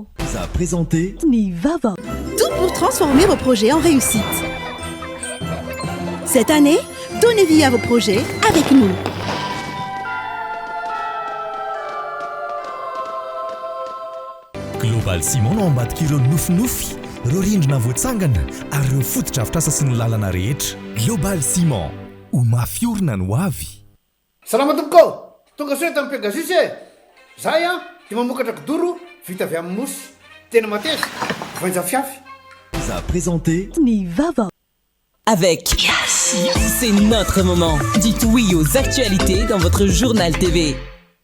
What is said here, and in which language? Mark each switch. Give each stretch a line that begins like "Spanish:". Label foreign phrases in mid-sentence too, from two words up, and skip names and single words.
French: Vous a présenté Nivava. Tout pour transformer vos projets en réussite. Cette année, donnez vie à vos projets avec nous.
Malagasy: Global Ciment no ambadika ireo nofinofy ireo rindrina voatsangana ary ireo fotodrafitrasa sy ny lalana rehetra. Global Ciment ho mafiorina no avy. Salama tompoko tonga soe tamin'ny Pegasus zay dia mamokatra kidoro vita avy amin'ny mosy tena mateza voanja fiafy.
French: Vous a présenté Nivava. Avec Yes, c'est notre moment. Dites oui aux actualités dans votre journal TV.